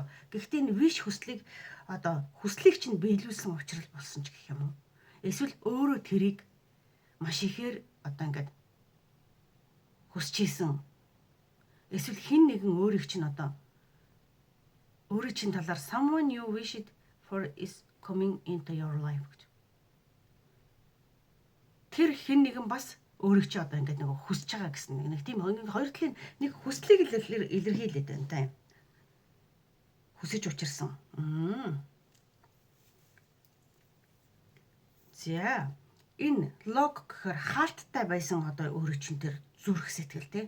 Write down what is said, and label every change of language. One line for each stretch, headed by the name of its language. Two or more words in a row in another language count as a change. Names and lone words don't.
Mongolian: Гэхдээ энэ wish хүслийг одоо хүслийг чинь биелүүлсэн учраас болсон ч гэх юм уу. Эсвэл өөрөө тэрийг маш ихээр одоо ингээд хүсэжсэн. Эсвэл хэн нэгэн өөрийг чинь одоо өөрийн чинь талаар
English: someone you wished for is coming into your life
Mongolian: гэж. Тэр хэн нэгэн бас өөрийг чи одоо ингээд нэг хүсэж байгаа гэсэн нэг тийм хоёр талын нэг хүслийг илэрхийлээд байна та юм. Хүсэж учирсан. За энэ лог гэхээр хаалттай байсан одоо өөрийн чинь тэр зүрх сэтгэл тий.